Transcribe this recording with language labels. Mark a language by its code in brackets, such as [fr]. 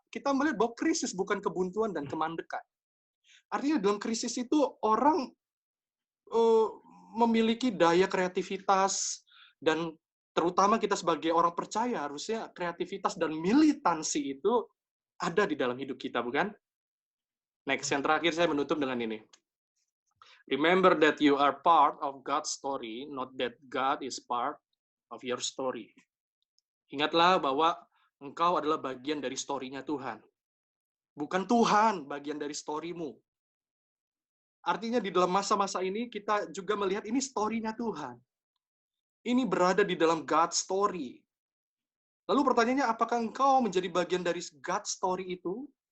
[id] Kita melihat bahwa krisis bukan kebuntuan dan kemandekan. Artinya dalam krisis itu orang memiliki daya kreativitas, dan terutama kita sebagai orang percaya harusnya kreativitas dan militansi itu ada di dalam hidup kita, bukan? Next, yang terakhir saya menutup dengan ini. [en] Remember that you are part of God's story, not that God is part of your story. [id] Ingatlah bahwa engkau adalah bagian dari story-nya Tuhan. Bukan Tuhan bagian dari story-mu. Artinya di dalam masa-masa ini kita juga melihat ini story-nya Tuhan. Ini berada di dalam God's story. Lalu pertanyaannya, apakah engkau menjadi bagian dari God's story itu?